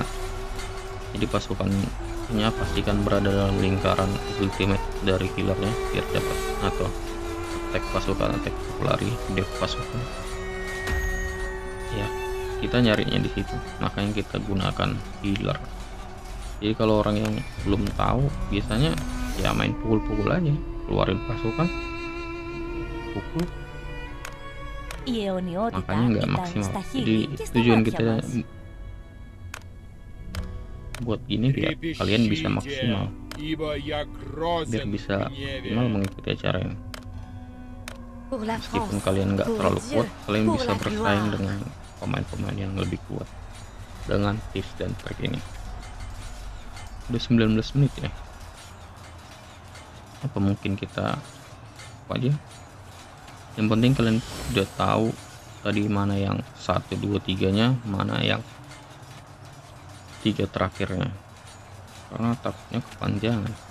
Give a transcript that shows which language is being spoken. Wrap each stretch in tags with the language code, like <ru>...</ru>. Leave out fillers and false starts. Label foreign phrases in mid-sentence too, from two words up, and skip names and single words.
<id>Jadi pasukannya pastikan berada dalam lingkaran ultimate dari killernya biar dapat, atau attack pasukan, attack lari, dev pasukan ya, kita nyarinya di situ, makanya kita gunakan healer. Jadi kalau orang yang belum tahu, biasanya ya main pukul-pukul aja, keluarin pasukan, pukul,</id> <el>Η αιωνιότητα</el> <id>makanya nggak</id> <el>ήταν</el> <id>maksimal.</id> <el>στα</el> <id>Jadi</id> <el>χείλη και στα</el> <id>tujuan</id> <el>μάτια</el> <id>kita</id> <el>μας.</el> <id>buat gini biar kalian bisa maksimal,</id> <ru>Ибо я</ru> <id>biar</id> <ru>грозен</ru> <id>bisa</id> <ru>в гневе.</ru> <id>maksimal mengikuti acara ini.</id> <fr>Pour la</fr> <id>Meskipun</id> <fr>France,</fr> <id>kalian nggak</id> <fr>pour</fr> <id>terlalu</id> <fr>Dieu,</fr> <id>kuat, kalian</id> <fr>pour</fr> <id>bisa</id> <fr>la</fr> <id>bersaing</id> <fr>gloire.</fr> <id>dengan pemain-pemain yang lebih kuat dengan tips dan trik ini. Udah 19 menit ya, apa mungkin kita apa aja, yang penting kalian udah tahu tadi mana yang 1, 2, 3 nya, mana yang 3 terakhirnya, karena takutnya kepanjangan.</id>